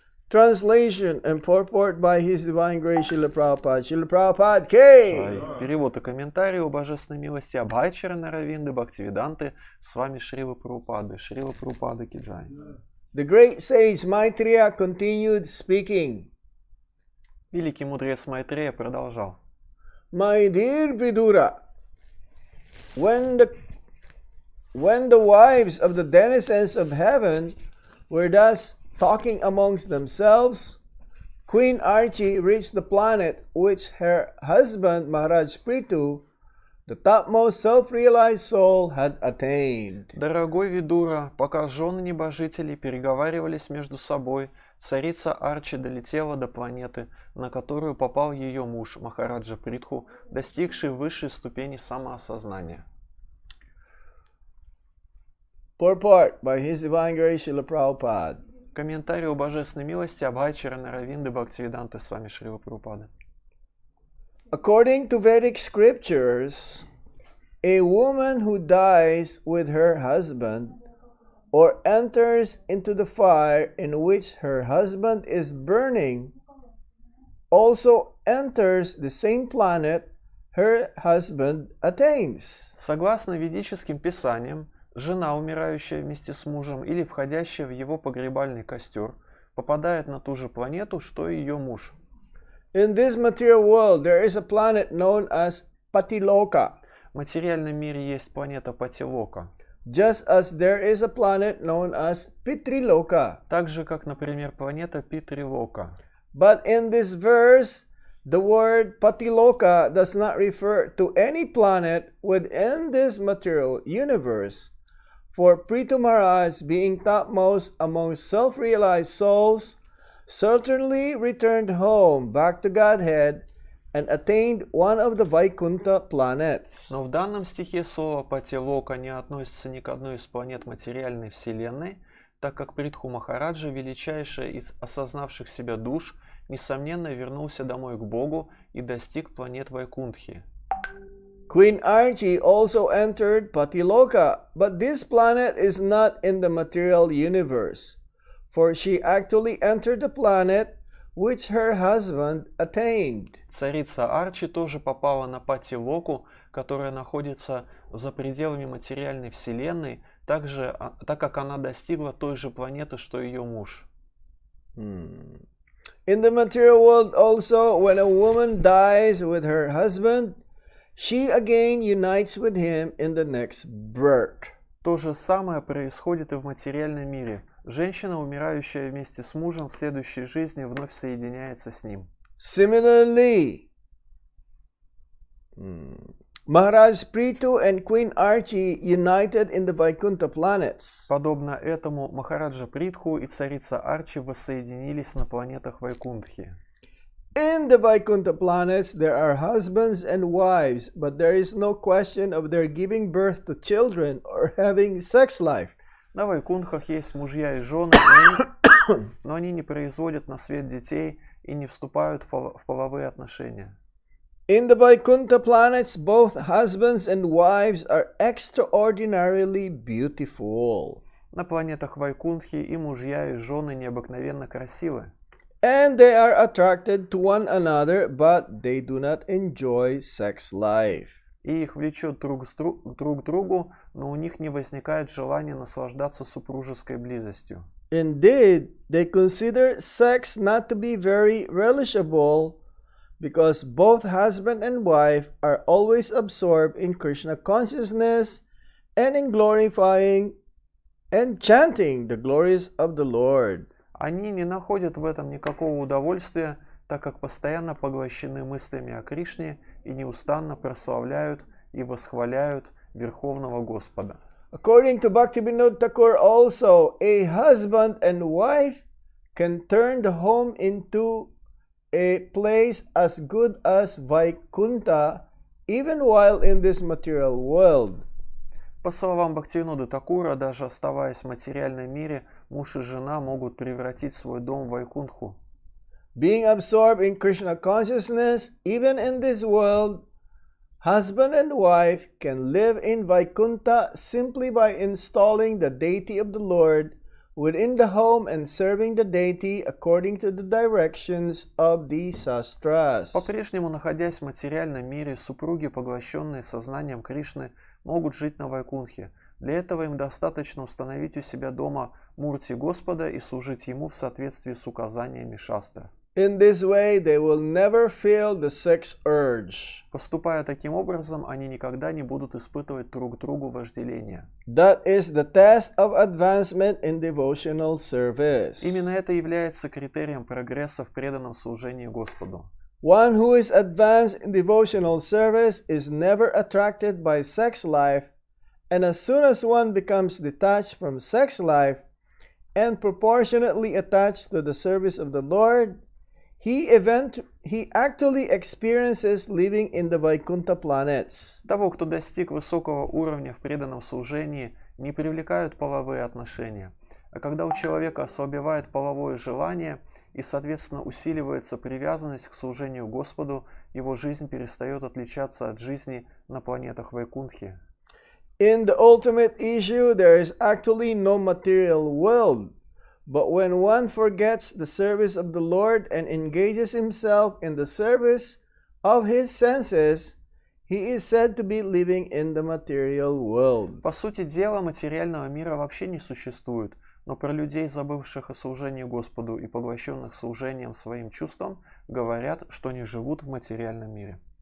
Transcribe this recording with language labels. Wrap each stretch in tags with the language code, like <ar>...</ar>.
<en>Translation and purport by His Divine Grace Srila Prabhupada. Srila Prabhupada K.</en> <ru>Перевод и комментарий о божественной милости Абхайчара Наравинды Бхактивиданты с вами Шрила Прабхупады. Шрила Прабхупады Киджай.</ru> <en>The great sage Maitreya continued speaking.</en> <ru>Великий мудрец Майтрея продолжал.</ru> <en>My dear Vidura, when the wives of the denizens of heaven were thus talking amongst themselves, Queen Archie reached the planet which her husband Maharaj Prithu, the topmost self-realized soul, had attained.</en> <ru>Дорогой Видура, пока жены небожителей переговаривались между собой, царица Арчи долетела до планеты, на которую попал ее муж Махараджа Притху, достигший высшей ступени самоосознания.</ru> <en>Purport by His Divine Grace Srila Prabhupada.</en> <ru>Комментарий о божественной милости Абхайчара Наравинды Бхактивиданты с вами Шрила Прабхупада.</ru> <en>According to Vedic scriptures, a woman who dies with her husband or enters into the fire in which her husband is burning also enters the same planet her husband attains.</en> <ru>Согласно ведическим писаниям, жена, умирающая вместе с мужем или входящая в его погребальный костер, попадает на ту же планету, что и ее муж.</ru> <en>In this material world, there is a planet known as Patiloka.</en> <ru>В материальном мире есть планета Патилока.</ru> <en>Just as there is a planet known as Pitriloka.</en> <ru>Так же, как, например, планета Питрилока.</ru> <en>But in this verse, the word Patiloka does not refer to any planet within this material universe. For Prithu Maharaj, being topmost among self-realized souls, certainly returned home back to Godhead and attained one of the Vaikuntha planets.</en> <ru>Но в данном стихе слово Патилока не относится ни к одной из планет материальной вселенной, так как Притху Махараджа, величайшая из осознавших себя душ, несомненно вернулся домой к Богу и достиг планет Вайкунтхи.</ru> <en>Queen Archie also entered Patiloka, but this planet is not in the material universe, for she actually entered the planet which her husband attained.</en> <ru>Царица Арчи тоже попала на Патилоку, которая находится за пределами материальной вселенной, так как она достигла той же планеты, что ее муж.</ru> <en>In the material world also, when a woman dies with her husband, she again unites with him in the next birth.</en> <ru>То же самое происходит и в материальном мире. Женщина, умирающая вместе с мужем, в следующей жизни вновь соединяется с ним.</ru> <en>Similarly, Maharaj Prithu and Queen Archie united in the Vaikuntha planets.</en> <ru>Подобно этому Махараджа Притху и царица Арчи воссоединились на планетах Вайкунтхи.</ru> <en>In the Vaikuntha planets, there are husbands and wives, but there is no question of their giving birth to children or having sex life.</en> <ru>На Вайкунтхах есть мужья и жены, но они не производят на свет детей и не вступают в половые отношения.</ru> <en>In the Vaikuntha planets, both husbands and wives are extraordinarily beautiful.</en> <ru>На планетах Вайкунтхи и мужья, и жены необыкновенно красивы.</ru> <en>And they are attracted to one another, but they do not enjoy sex life.</en> <ru>И их влечет друг к другу, но у них не возникает желания наслаждаться супружеской близостью.</ru> <en>Indeed, they consider sex not to be very relishable, because both husband and wife are always absorbed in Krishna consciousness and in glorifying and chanting the glories of the Lord.</en> <ru>Они не находят в этом никакого удовольствия, так как постоянно поглощены мыслями о Кришне и неустанно прославляют и восхваляют Верховного Господа.</ru> <en>According to Bhaktivinoda Thakur also, a husband and wife can turn the home into a place as good as Vaikuntha, even while in this material world.</en> <ru>По словам Бхактивинода Такура, даже оставаясь в материальном мире, муж и жена могут превратить свой дом в Вайкунтху.</ru> <en>Being absorbed in Krishna consciousness, even in this world, husband and wife can live in Vaikuntha simply by installing the deity of the Lord within the home and serving the deity according to the directions of the sastras.</en> <ru>По-прежнему, находясь в материальном мире, супруги, поглощенные сознанием Кришны, могут жить на Вайкунтхе. Для этого им достаточно установить у себя дома мурти Господа и служить Ему в соответствии с указаниями шастр.</ru> <en>In this way, they will never feel the sex urge.</en> <ru>Поступая таким образом, они никогда не будут испытывать друг другу вожделение.</ru> <en>That is the test of advancement in devotional service.</en> <ru>Именно это является критерием прогресса в преданном служении Господу.</ru> <en>One who is advanced in devotional service is never attracted by sex life, and as soon as one becomes detached from sex life and proportionately attached to the service of the Lord, he actually experiences living in the Vaikuntha planets.</en> <ru>Того, кто достиг высокого уровня в преданном служении, не привлекают половые отношения. А когда у человека ослабевает половое желание и, соответственно, усиливается привязанность к служению Господу, его жизнь перестает отличаться от жизни на планетах Вайкунтхи.</ru> <en>In the ultimate issue, there is actually no material world. But when one forgets the service of the Lord and engages himself in the service of his senses, he is said to be living in the material world.</en> <ru>По сути дела, материального мира вообще не существует, но про людей, забывших о служении Господу и поглощенных служением своим чувствам, говорят, что они живут в материальном мире.</ru>